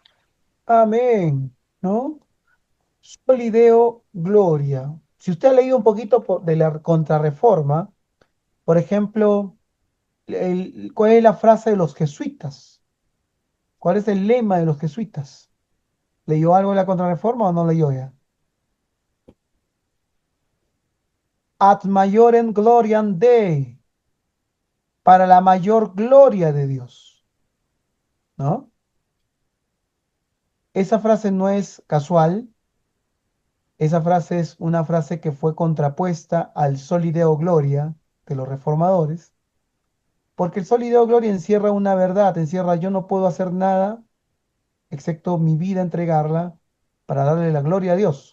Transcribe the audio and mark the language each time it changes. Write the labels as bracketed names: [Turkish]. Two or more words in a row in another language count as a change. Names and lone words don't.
[Spanish] Amén. ¿No? [Latin] Solideo Gloria. [Spanish] Si usted ha leído un poquito de la Contrarreforma, por ejemplo, ¿cuál es la frase de los jesuitas? ¿Cuál es el lema de los jesuitas? ¿Leyó algo de la Contrarreforma o no leyó ya? [Latin] Ad maiorem gloriam Dei, [Spanish] para la mayor gloria de Dios, ¿no? Esa frase no es casual, esa frase es una frase que fue contrapuesta al [Latin] Soli Deo Gloria [Spanish] de los reformadores, porque el [Latin] Soli Deo Gloria [Spanish] encierra una verdad, encierra yo no puedo hacer nada excepto mi vida entregarla para darle la gloria a Dios.